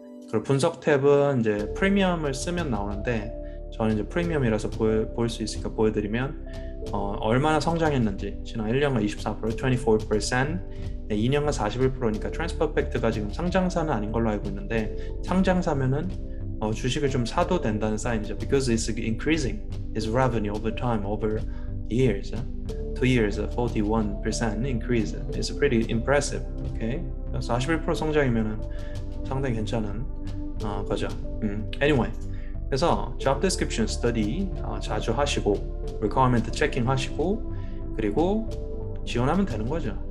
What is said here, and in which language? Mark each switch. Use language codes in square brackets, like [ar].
[ko] 그리고 분석 탭은 이제 프리미엄을 쓰면 나오는데, 저는 이제 프리미엄이라서 보일 수 있으니까 보여드리면, 얼마나 성장했는지, 지난 1년간 24%, 24%, 2년간 41%니까 트랜스퍼펙트가 지금 상장사는 아닌 걸로 알고 있는데, 상장사면은 주식을 좀 사도 된다는 사인이죠. [en] Because it's increasing its revenue over time, over years. 2 years, 41% increase. It's pretty impressive. [ko] Okay, 41% 성장이면은 상당히 괜찮은 거죠. Anyway, 그래서 job description study 자주 하시고, requirement checking 하시고, 그리고 지원하면 되는 거죠.